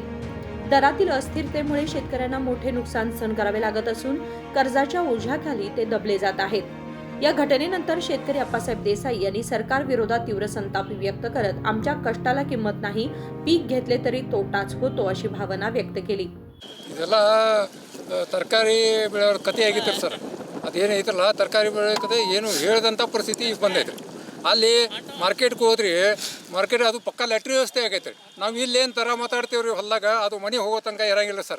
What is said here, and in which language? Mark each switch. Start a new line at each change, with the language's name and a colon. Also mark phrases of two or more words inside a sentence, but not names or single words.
Marathi: दरातील अस्थिरतेमुळे शेतकऱ्यांना मोठे नुकसान सहन करावे लागत असून कर्जाच्या ओझ्याखाली ते दबले जात आहेत. या घटनेनंतर शेतकरी अप्पासाहेब देसाई यांनी सरकार विरोधात तीव्र संताप व्यक्त करत आमच्या कष्टाला किंमत नाही, पीक घेतले तरी तोटाच होतो अशी भावना व्यक्त केली.
Kannada: ತರಕಾರಿ ಬೆಳೆಯೋರ ಕತೆ ಆಗಿತ್ತು ಸರ್. ಅದೇನು ಐತ್ರಲ್ಲ ತರಕಾರಿ ಬೆಳೆ ಕತೆ ಏನು ಹೇಳ್ದಂಥ ಪರಿಸ್ಥಿತಿ ಬಂದೈತೆ ರೀ. ಅಲ್ಲಿ ಮಾರ್ಕೆಟ್ಗೆ ಹೋದ್ರಿ, ಮಾರ್ಕೆಟ್ ಅದು ಪಕ್ಕ ಲ್ಯಾಟ್ರಿ ವ್ಯವಸ್ಥೆ ಆಗೈತೆ ರೀ. ನಾವು ಇಲ್ಲೇನು ದರ ಮಾತಾಡ್ತೀವಿ ರೀ ಹೊಲ್ದಾಗ, ಅದು ಮನೆ ಹೋಗೋ ತನಕ ಇರಂಗಿಲ್ಲ ಸರ್.